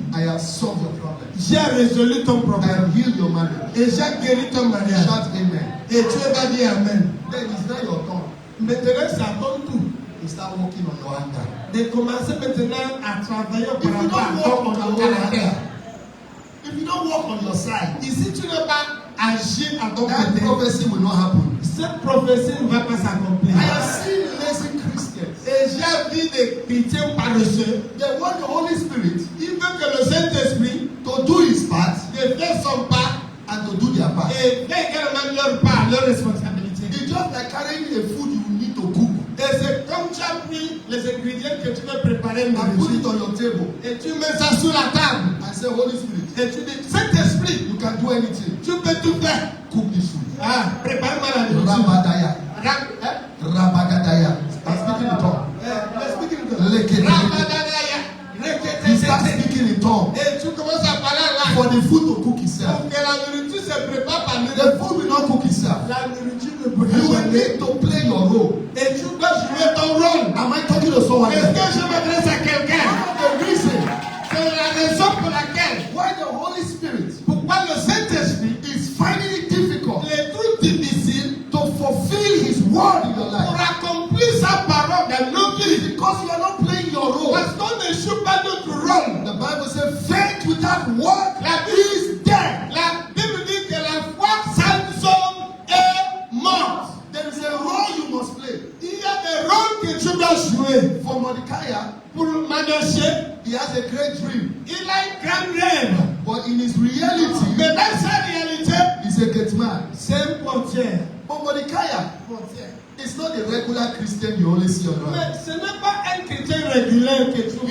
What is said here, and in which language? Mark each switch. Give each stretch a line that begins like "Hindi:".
English: I have solved your problem.
French: j'ai résolu ton
English: I
French: problème.
English: have healed your marriage.
French: Et j'ai guéri ton mariage.
English: Shout amen.
French: Et tu vas dire Amen.
English: Then it's not your turn.
French: Maintenant, c'est à ton tour
English: You start working on your anger.
French: de commencer maintenant à travailler
English: If
French: par
English: you
French: rapport
English: don't
French: à
English: work on
French: ton
English: your own
French: caractère.
English: anger, if if you don't work on your side,
French: Et si tu n'as pas agi à ton
English: that
French: côté,
English: prophecy will not happen.
French: cette prophétie ne va pas s'accomplir.
English: I have seen lazy Christians.
French: Et j'ai vu des chrétiens paresseux.
English: They want the Holy Spirit
French: Ils veulent que le Saint-Esprit
English: to do his part
French: de faire son part
English: and to do their part.
French: et fait également leur part, leur responsabilité.
English: It's just like carrying a food you need to cook
French: Et c'est comme tu as pris les ingrédients que tu veux préparer une
English: and put it
French: nourriture
English: on your table
French: et tu mets ça sur la table
English: and say, Holy Spirit,
French: et tu dis Saint-Esprit,
English: you can do anything.
French: tu peux tout faire.
English: Cook this food.
French: Ah, prépare-moi la nourriture. Rabadaya. Hein?
English: Rabadadaya. I'm speaking in tongue. Let's speak in Lekete. Rabadadaya, You start rekete. speaking in tongue
French: Et tu commences à parler en
English: for
French: langue.
English: the food to cook itself.
French: Pour que la nourriture se prépare par
English: The
French: nous.
English: food will not cook itself.
French: La nourriture ne
English: You
French: peut
English: will
French: pas
English: need to play your role.
French: Et tu dois jouer ton rôle.
English: Am I talking to someone
French: Est-ce
English: else?
French: que je m'adresse à quelqu'un?
English: One of the reasons
French: C'est la raison pour laquelle,
English: why the Holy Spirit
French: pourquoi le Saint-Esprit,
English: is finding it difficult
French: il est tout difficile
English: to fulfill His word in your
French: pour
English: life
French: accomplir sa parole dans nos vies.
English: because you are not playing your role.
French: Parce qu'on ne joue pas notre rôle.
English: The Bible says faith without work
French: La Bible,
English: is dead.
French: la Bible dit que la foi sans homme est morte.
English: There is a role you must play.
French: Il y a des rôles que tu dois jouer.
English: For Mordecai,
French: Pour Manoché,
English: he has a great dream,
French: il a un grand rêve.
English: but in his reality,
French: Mais dans sa réalité,
English: he's a gate man.
French: c'est un portier.
English: But Mordecai
French: Portier.
English: is not the regular Christian you always see around.
French: Mais ce n'est pas un chrétien régulier que tu